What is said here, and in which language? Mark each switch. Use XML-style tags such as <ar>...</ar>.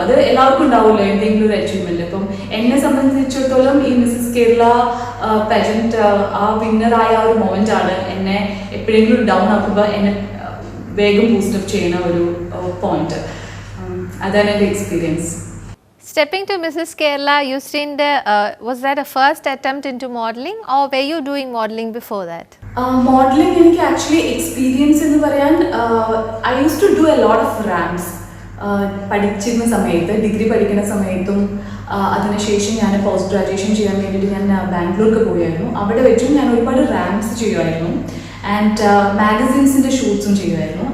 <ml>അത് എല്ലാവർക്കും ഉണ്ടാവുമല്ലോ എന്തെങ്കിലും ഒരു അച്ചീവ്മെന്റ്. അപ്പം എന്നെ സംബന്ധിച്ചിടത്തോളം ഈ മിസ്സസ് കേരള പാജന്റ് ആ വിന്നറായ ആ ഒരു മൊമെന്റ് ആണ് എന്നെ എപ്പോഴെങ്കിലും ഡൗൺ ആക്കുമ്പോൾ എന്നെ വേഗം ബൂസ്റ്റപ്പ് ചെയ്യുന്ന ഒരു പോയിന്റ്. അതാണ് എൻ്റെ experience.</ml> <en>Stepping to Mrs. Kerala, Eustine, was that a first attempt into modeling or were you doing modeling before that? Modeling</en> <ml>എനിക്ക്</ml> <en>actually experience</en> <ml>എന്ന് പറയാൻ,</ml> <en>I use to do a lot of rams.</en> <ml>പഠിച്ചിരുന്ന സമയത്ത്, degree പഠിക്കുന്ന സമയത്തും അതിനുശേഷം ഞാൻ post graduation ചെയ്യാൻ വേണ്ടിയിട്ട് ഞാൻ ബാംഗ്ലൂർക്ക് പോയായിരുന്നു. അവിടെ വെച്ചും ഞാൻ ഒരുപാട് റാംസ് ചെയ്യുമായിരുന്നു ആൻഡ് മാഗസീൻസിൻ്റെ ഷൂട്ട്സും ചെയ്യുമായിരുന്നു.</ml>